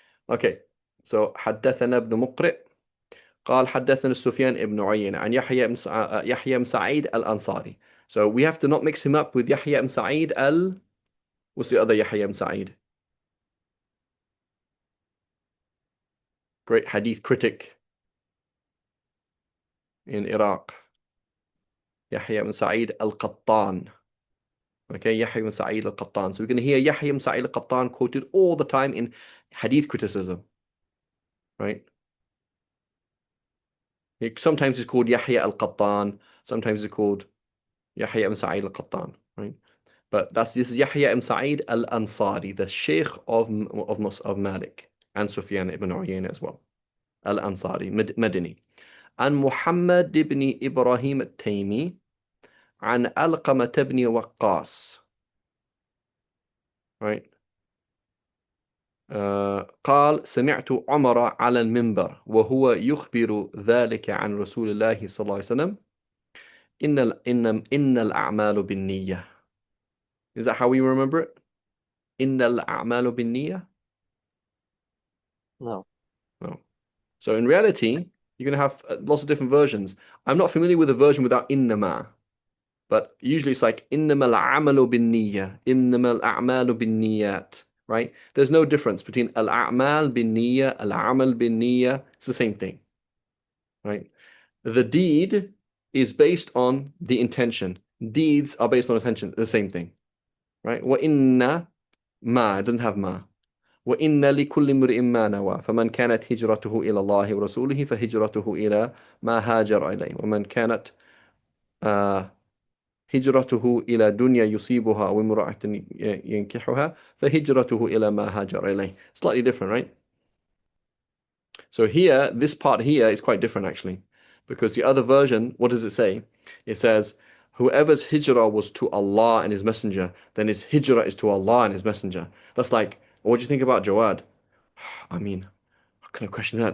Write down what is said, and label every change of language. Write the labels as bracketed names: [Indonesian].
[English] Okay, so [Arabic] حدثنا ابن مقرئ قال حدثنا سفيان ابن عيينة عن يحيى بن سعيد الأنصاري. [English] So we have to not mix him up with Yahya ibn Sa'id what's the other Yahya ibn Sa'id? Great hadith critic in Iraq. Yahya ibn Sa'id al-Qattan. Okay, Yahya ibn Sa'id al-Qattan. So we're going to hear Yahya ibn Sa'id al-Qattan quoted all the time in hadith criticism, right? Sometimes it's called Yahya al-Qattan. Sometimes it's called Yahya ibn Sa'id al-Qattan, right? But this is Yahya ibn Sa'id al-Ansari, the Sheikh of Malik and Sufyan ibn Uyayna as well. Al-Ansari, Madini. And Muhammad ibn Ibrahim al-Taymi عن علقمة بن وقاص, right? [Arabic] قال سمعت عمر على المنبر وهو يخبر ذلك عن رسول الله صلى الله عليه وسلم إن الأعمال بالنية. [English] Is that how we remember it? [Arabic] إن الأعمال بالنية? [English] No. No. So in reality, you're going to have lots of different versions. I'm not familiar with a version without إنما. But usually it's like [Arabic] إنما العمل بالنية, إنما الأعمال بالنيات, [English] right? There's no difference between [Arabic] الأعمال بالنية, العمل بالنية. [English] It's the same thing, right? The deed is based on the intention. Deeds are based on intention. The same thing, right? [Arabic] وإن ما, [English] it doesn't have ما. [Arabic] وإن لكل امرئ ما نوى فمن كانت هجرته إلى الله ورسوله فهجرته إلى ما هاجر إليه ومن كانت هجرته إلى دنيا يصيبها أو امرأة ينكحها فهجرته إلى ما هاجر إليه. [English] Slightly different, right? So here, this part here is quite different actually, because the other version, what does it say? It says, whoever's hijrah was to Allah and His Messenger, then his hijrah is to Allah and His Messenger. That's like, what do you think about Jawad? I mean, how can I question that?